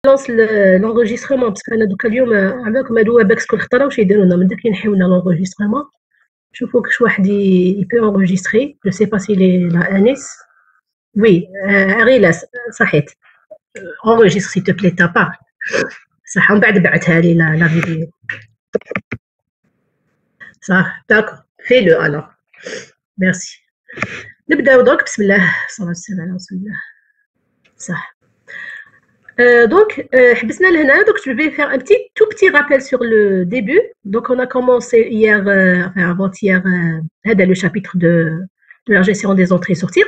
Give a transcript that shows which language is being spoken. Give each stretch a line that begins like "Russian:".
French: lance l'enregistrement parce que
Arabic: دوكا اليوم عملكم هادو باكس كل خطره واش يديروا لنا من داك ينحيو لنا l'enregistrement. شوفوا كش واحد يبي enregistrer.
French: Je sais pas s'il est là Anis. Oui, Arilas صحيت. Enregistre s'il te plaît ta part.
Arabic: صح ومن بعد بعتها لي لا فيديو.
French: صح d'accord. Fais-le alors. Merci.
Arabic: نبداو دونك بسم الله صلى الله عليه وسلم. صح.
French: Donc, je vais faire un tout petit rappel sur le début. Donc, on a commencé hier, avant-hier, le chapitre de la gestion des entrées-sorties.